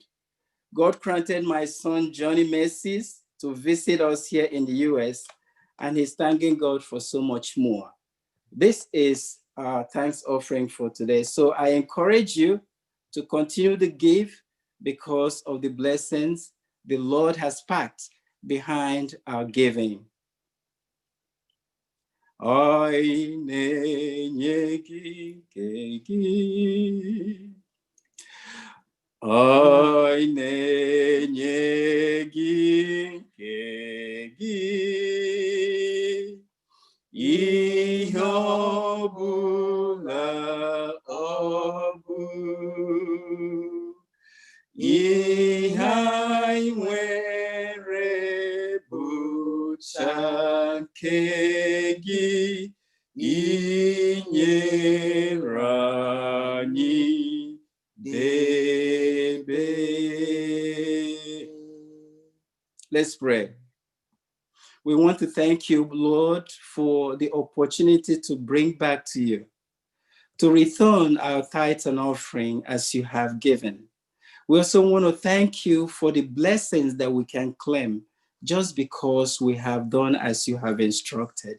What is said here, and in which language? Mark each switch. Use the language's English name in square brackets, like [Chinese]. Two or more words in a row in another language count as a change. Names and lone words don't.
[English] God granted my son Johnny mercies to visit us here in the US, and he's thanking God for so much more. This is our thanks offering for today. So I encourage you to continue to give because of the blessings the Lord has packed behind our giving. [Igbo] Oi nenye gigi, oi nenye gigi, ihe ọbụla ọbụ, ihe anyị nwere bụcha nke gị, inyere anyị debe. [English] Let's pray. We want to thank you, Lord, for the opportunity to bring back to you, to return our tithes and offering as you have given. We also want to thank you for the blessings that we can claim just because we have done as you have instructed.